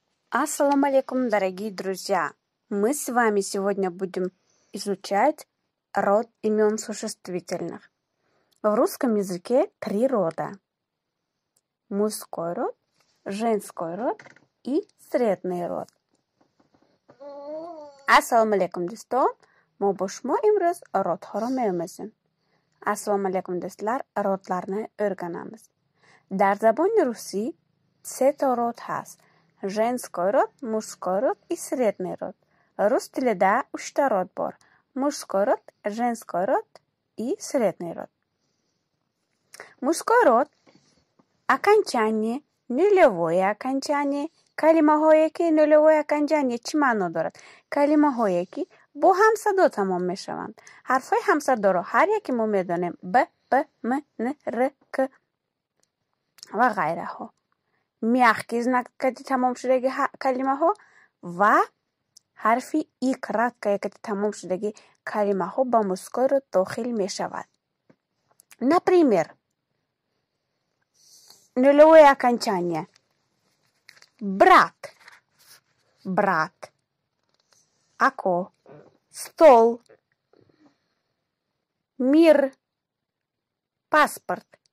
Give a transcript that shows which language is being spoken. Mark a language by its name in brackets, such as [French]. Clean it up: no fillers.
[Russian] Ассаламу алейкум, дорогие друзья! Мы с вами сегодня будем изучать род имен существительных. В русском языке 3 рода. Мужской род, женской род и средний род. [Tajik] Ассаламу алейкум, достон. Мо бо шумо имрӯз родҳоро меомӯзем. [Uzbek] Ассаламу алейкум, достлар, родларni o'rganamiz. [Tajik] Дар забони русӣ 3 та род ҳаст. [Russian] Женской род, мужской род и средний род. [Uzbek] Рус тилида 3 та род бор. [Russian] Мужской род, женской род и средний род. Мужской род окончание, нулевое окончание, [Tajik] калимаҳое ки нулевое окончание чӣ маъно дорад? Калимаҳое ки бо ҳамсадо тамом мешаванд. ҳарфҳои ҳамсадоро ҳар яке мо медонем: б, п, м, н, р, к ва ғайраҳо. мягкий знак кади тамомшудаги калимаҳо ва ҳарфи и краткое кади тамомшудаги калимаҳо ба мужской род дохил мешавад. [Russian] Например, нулевое окончание. Брат, брат. Ако, стол, мир, паспорт.